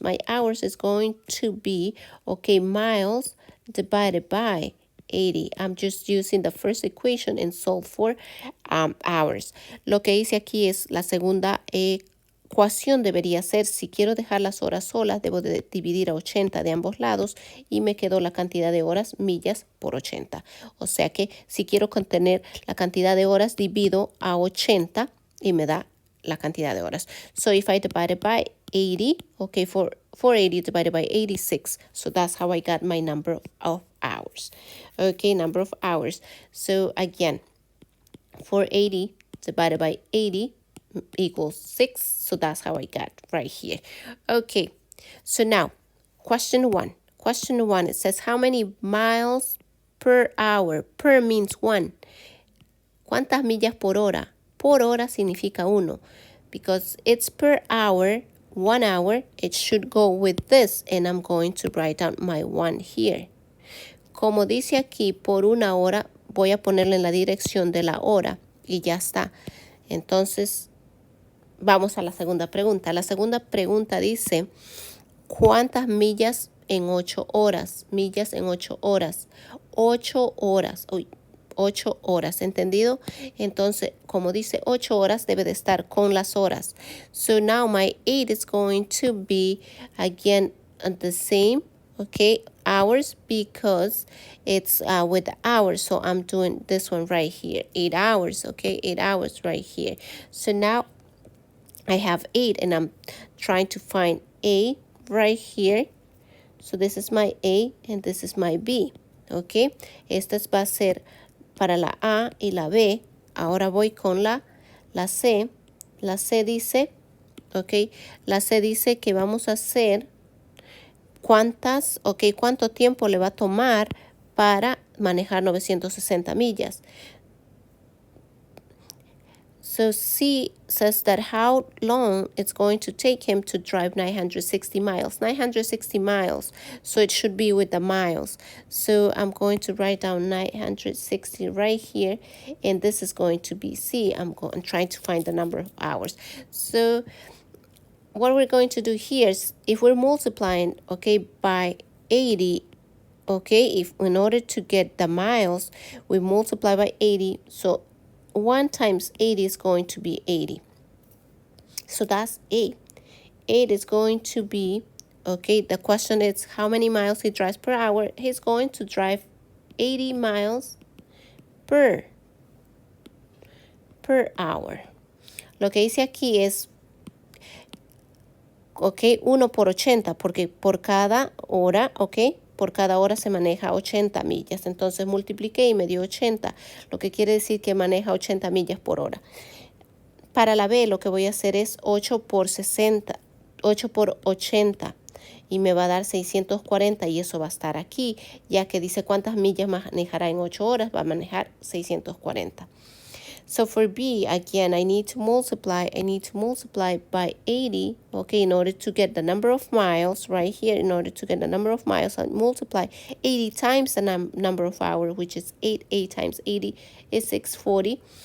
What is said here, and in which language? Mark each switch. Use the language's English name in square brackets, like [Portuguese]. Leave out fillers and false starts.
[English] My hours is going to be, miles divided by 80. I'm just using the first equation and solve for hours. [Spanish] Lo que dice aquí es la segunda ecuación debería ser, si quiero dejar las horas solas, debo de dividir a 80 de ambos lados y me quedó la cantidad de horas, millas por 80. O sea que si quiero contener la cantidad de horas, divido a 80 y me da la cantidad de horas. [English] So if I divide it by 80, 480 divided by 86. So that's how I got my number of hours. Number of hours. So again, 480 divided by 80 equals 6. So that's how I got right here. Okay, so now, question 1. Question 1, it says, how many miles per hour? Per means 1. [Spanish] ¿Cuántas millas por hora? Por hora significa 1. [English] Because it's per hour, 1 hour, it should go with this. And I'm going to write down my 1 here. [Spanish] Como dice aquí, por 1 hora, voy a ponerle en la dirección de la hora. Y ya está. Entonces, vamos a la segunda pregunta. La segunda pregunta dice, ¿cuántas millas en 8 horas? Millas en 8 horas. 8 horas. Uy, 8 horas, ¿entendido? Entonces, como dice 8 horas, debe de estar con las horas. [English] So now my 8 is going to be, again, the same, okay, hours, because it's with the hours. So I'm doing this one right here, 8 hours, okay, 8 hours right here. So now I have 8 and I'm trying to find A right here. So this is my A and this is my B, okay. [Spanish] Esta va a ser para la A y la B. Ahora voy con la C. La C dice, ok, la C dice que vamos a hacer cuánto tiempo le va a tomar para manejar 960 millas. [English] So C says that how long it's going to take him to drive 960 miles. 960 miles, so it should be with the miles. So I'm going to write down 960 right here, and this is going to be C. I'm trying to find the number of hours. So what we're going to do here is, if we're multiplying, okay, by 80, okay, if in order to get the miles, we multiply by 80, so 1 times 80 is going to be 80. So that's 8. 8 is going to be, okay, the question is how many miles he drives per hour. He's going to drive 80 miles per hour. [Spanish] Lo que dice aquí es, ok, 1 por 80, porque por cada hora, ok, por cada hora se maneja 80 millas. Entonces multipliqué y me dio 80, lo que quiere decir que maneja 80 millas por hora. Para la B lo que voy a hacer es 8 por 60, 8 por 80 y me va a dar 640 y eso va a estar aquí, ya que dice cuántas millas manejará en 8 horas, va a manejar 640. [English] So for B, again, I need to multiply by 80, okay, in order to get the number of miles right here. In order to get the number of miles, I multiply 80 times the number of hours, which is 8 times 80 is 640.